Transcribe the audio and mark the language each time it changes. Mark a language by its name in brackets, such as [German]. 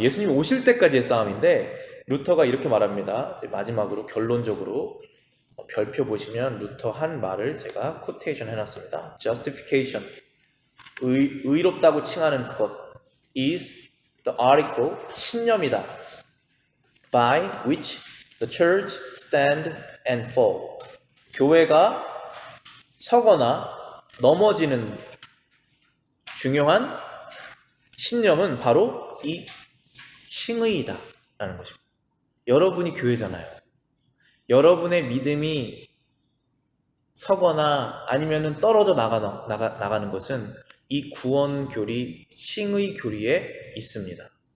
[Korean] 예수님 오실 때까지의 싸움인데 루터가 이렇게 말합니다. 마지막으로 결론적으로 별표 보시면 루터 한 말을 제가 코테이션 해놨습니다. [English] Justification, [Korean] 의롭다고 칭하는 것 [English] is the article, [Korean] 신념이다. [English] By which the church stand and fall. [Korean] 교회가 서거나 넘어지는 중요한 신념은 바로 이 칭의이다 라는 것입니다. 여러분이 교회잖아요. 여러분의 믿음이 서거나 아니면 떨어져 나가는 것은 이 구원 교리, 칭의 교리에 있습니다.